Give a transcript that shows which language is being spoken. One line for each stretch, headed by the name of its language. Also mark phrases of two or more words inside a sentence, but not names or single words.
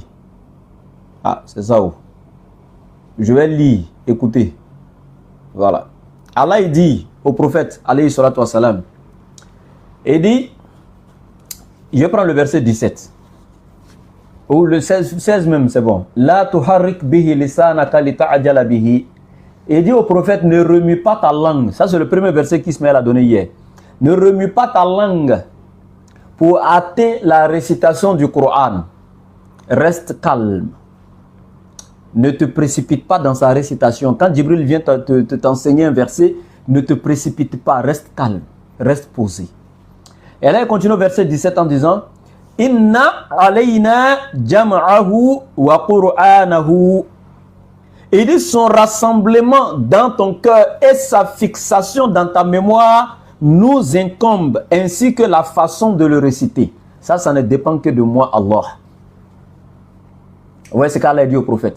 French: Ah, c'est ça. Oh. Je vais lire, écoutez. Voilà. Allah il dit au prophète,
Arabic: عليه الصلاة والسلام,
French: il dit, je prends le verset 17. Ou le 16 même, c'est bon.
Arabic: لا تحرك به لسانك لتعجل به.
French: Il dit au prophète, ne remue pas ta langue. Ça, c'est le premier verset qu'Ismaël a donné hier. Ne remue pas ta langue pour hâter la récitation du Coran. Reste calme. Ne te précipite pas dans sa récitation. Quand Jibril vient t'enseigner un verset, ne te précipite pas. Reste calme. Reste posé. Et là, il continue au verset 17 en disant,
Arabic: إن علينا جمعه وقرآنه.
French: Il dit son rassemblement dans ton cœur et sa fixation dans ta mémoire nous incombe, ainsi que la façon de le réciter. Ça ne dépend que de moi, Allah. Vous voyez ce qu'Allah dit au prophète.